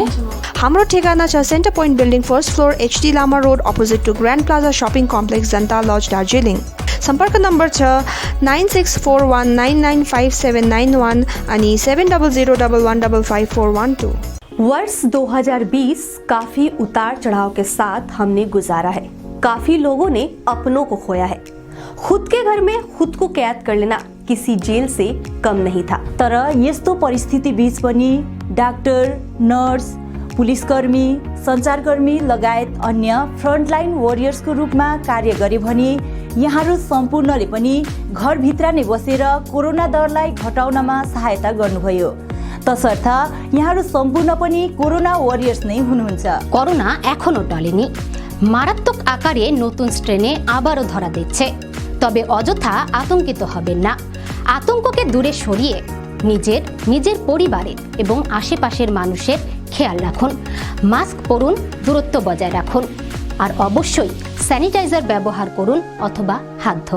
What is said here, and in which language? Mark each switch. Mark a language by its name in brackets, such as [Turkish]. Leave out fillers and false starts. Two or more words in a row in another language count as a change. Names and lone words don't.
[Nepali] हाम्रो ठेगाना छ सेन्टर पोइन्ट बिल्डिङ, [English] first floor, [Nepali] HD लामा रोड, [English] opposite to [Nepali] ग्रान्ड प्लाजा शपिङ कम्प्लेक्स, जनता लज, दार्जिलिङ। सम्पर्क नम्बर छ 9641995791 अनि 7001155412। [Hindi] वर्ष 2020 काफी उतार चढ़ाव के साथ हमने गुजारा है। काफी लोगों ने अपनों को खोया है। खुद के घर में खुद को कैद कर लेना किसी जेल से कम नहीं था। [Nepali] तर यस्तो परिस्थिति बीच पनि डाक्टर, नर्स, पुलिसकर्मी, सञ्चारकर्मी लगायत अन्य [English] frontline warriorsको [Nepali] रूपमा कार्य गरे भने यहाँहरू सम्पूर्णले पनि घरभित्र नै बसेर कोरोना दरलाई घटाउनमा सहायता गर्नुभयो। तसर्थ यहाँहरू सम्पूर्ण पनि [English] corona warriors [Nepali] नै हुनुहुन्छ। [Bangla] করোনা এখনো টলেনি, মারাত্মক আকারে নতুন স্ট্রেনে আবারও ধরা দিচ্ছে। তবে অযথা আতঙ্কিত হবেন না। আতঙ্ককে দূরে সরিয়ে নিজের পরিবারের এবং আশেপাশের মানুষের খেয়াল রাখুন। মাস্ক পরুন, দূরত্ব বজায় রাখুন আর অবশ্যই স্যানিটাইজার ব্যবহার করুন অথবা হাত ধুন।